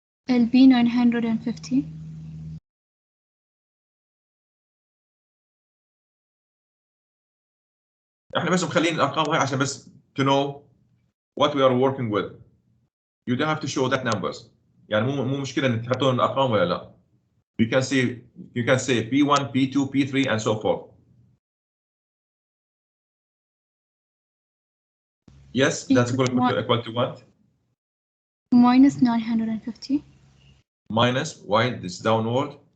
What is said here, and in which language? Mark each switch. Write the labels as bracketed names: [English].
[Arabic] ال B950. احنا بس مخلين الارقام هاي عشان بس [English] to know what we are working with. You don't have to show that numbers. [Arabic] يعني مو مشكلة ان تحطون الارقام ولا لا. [English] You can say P1, P2, P3 and so forth. Yes, that's equal to what? Minus 950. Minus, why? This downward.